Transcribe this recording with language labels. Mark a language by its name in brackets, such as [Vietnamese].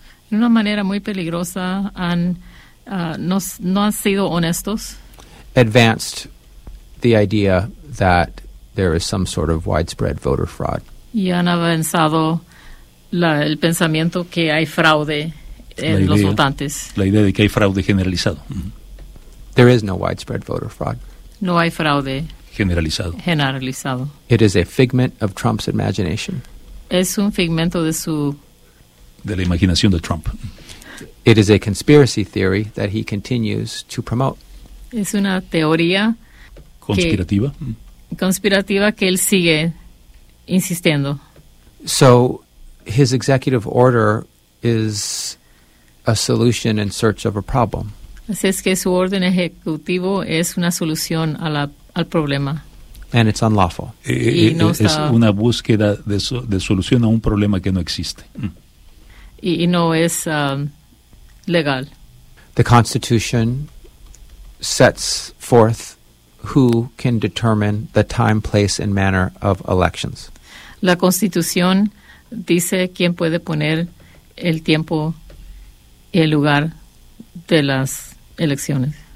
[Spanish] De una manera muy peligrosa no han sido honestos. [English] Advanced the idea that there is some sort of widespread voter fraud. [Spanish] Y han avanzado el pensamiento que hay fraude en los votantes. La idea de que hay fraude generalizado. [English] There is no widespread voter fraud. [Spanish] No hay fraude generalizado. [English] It is a figment of Trump's imagination. [Spanish] Es un figmento de su... De la imaginación de Trump. [English] It is a conspiracy theory that he continues to promote. [Spanish] Es una teoría... Conspirativa. Conspirativa que él sigue insistiendo. [English] So, his executive order is a solution in search of a problem. [Spanish] Así es que su orden ejecutivo es una solución al problema. [English] And it's unlawful. [Spanish] Es una búsqueda de solución a un problema que no existe. Y no es legal. [English] The Constitution sets forth who can determine the time, place, and manner of elections. [Spanish] La Constitución dice quién puede poner el tiempo y el lugar de las elecciones.